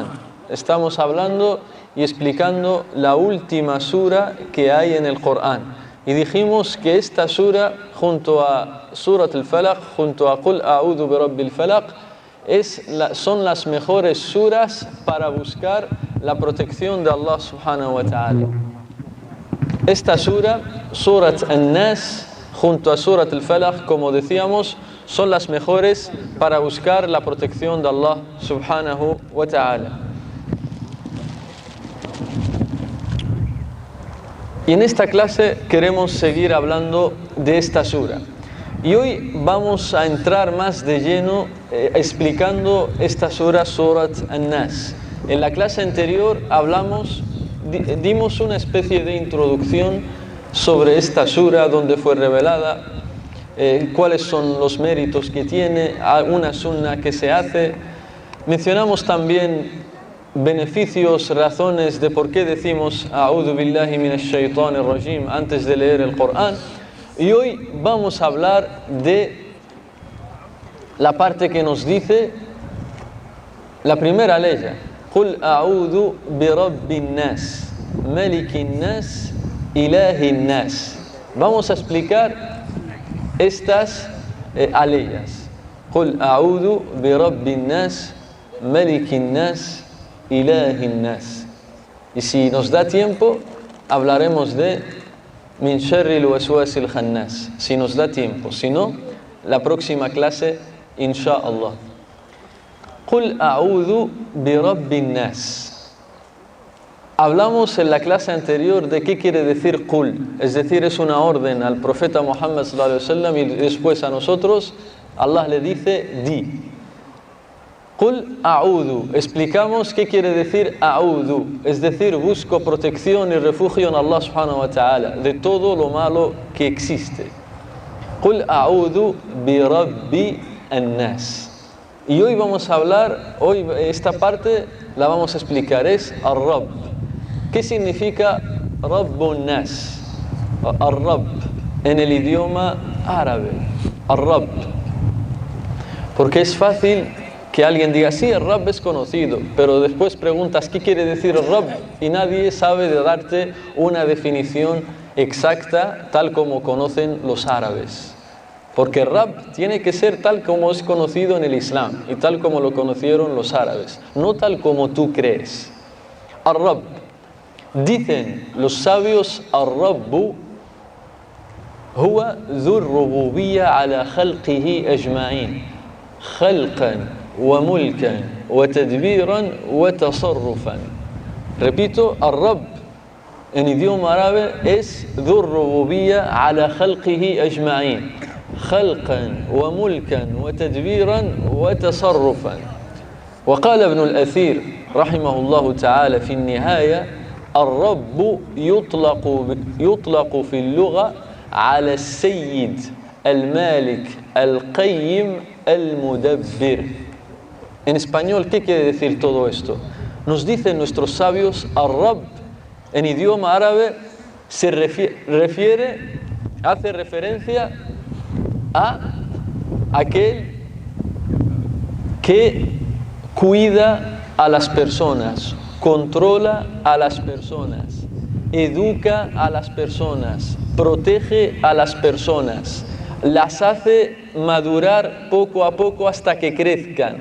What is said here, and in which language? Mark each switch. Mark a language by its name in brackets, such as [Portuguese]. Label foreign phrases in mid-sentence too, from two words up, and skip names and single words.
[Spanish] Estamos hablando y explicando la última sura que hay en el Corán. Y dijimos que esta sura, junto a Surat al-Falaq, junto a [Arabic] قل أعوذ برب الفلق, [Spanish] son las mejores suras para buscar la protección de Allah [Arabic] سبحانه وتعالى. [Spanish] Esta sura, Surat al-Nas, junto a Surat al-Falaq, como decíamos, son las mejores para buscar la protección de Allah [Arabic] سبحانه وتعالى. [Spanish] Y en esta clase queremos seguir hablando de esta sura. Y hoy vamos a entrar más de lleno explicando esta sura, Surat al-Nas. En la clase anterior dimos una especie de introducción sobre esta sura, donde fue revelada, cuáles son los méritos que tiene, una sunna que se hace. Mencionamos también beneficios, razones de por qué decimos [Arabic] أعوذ بالله من الشيطان الرجيم [Spanish] antes de leer el Corán. Y hoy vamos a hablar de la parte que nos dice la primera ley: [Arabic] قل أعوذ برب الناس ملك الناس إله الناس. [Spanish] Vamos a explicar estas aleyas. [Arabic] قل أعوذ برب الناس ملك الناس إله الناس. [Spanish] Y si nos da tiempo, hablaremos de [Arabic] من شر الوسواس الخناس. [Spanish] Si nos da tiempo, si no, la próxima clase, inshallah. [Arabic] قل أعوذ برب الناس. [Spanish] Hablamos en la clase anterior de qué quiere decir Qul, es decir, es una orden al profeta Muhammad [Arabic] صلى الله عليه وسلم [Spanish] y después a nosotros Allah le dice di. [Arabic] قل أعوذ. [Spanish] Explicamos qué quiere decir a'udhu. Es decir, busco protección y refugio en Allah [Arabic] سبحانه وتعالى [Spanish] de todo lo malo que existe. [Arabic] قل أعوذ برب الناس. [Spanish] Y hoy vamos a hablar, hoy esta parte la vamos a explicar, es ar-Rabb. ¿Qué significa [Arabic] رب الناس? [Spanish] Ar-Rabb en el idioma árabe. Ar-Rabb. Porque es fácil que alguien diga, sí, el Rabb es conocido, pero después preguntas, ¿qué quiere decir el Rabb? Y nadie sabe de darte una definición exacta, tal como conocen los árabes. Porque Rabb tiene que ser tal como es conocido en el Islam y tal como lo conocieron los árabes, no tal como tú crees. Ar-Rabb. Dicen los sabios, [Arabic] الرب هو ذو الربوبية على خلقه أجمعين خلقا وملكا وتدبيرا وتصرفا. [Spanish] Repito, Ar-Rabb en idioma árabe es [Arabic] ذو الربوبية على خلقه أجمعين, خلقا وملكا وتدبيرا وتصرفا. وقال ابن الأثير رحمه الله تعالى في النهاية الرب يطلق في اللغة على السيد المالك القيم المدبر. [Spanish] En español, ¿qué quiere decir todo esto? Nos dicen nuestros sabios, Ar-Rabb en idioma árabe se hace referencia a aquel que cuida a las personas, controla a las personas, educa a las personas, protege a las personas, las hace madurar poco a poco hasta que crezcan.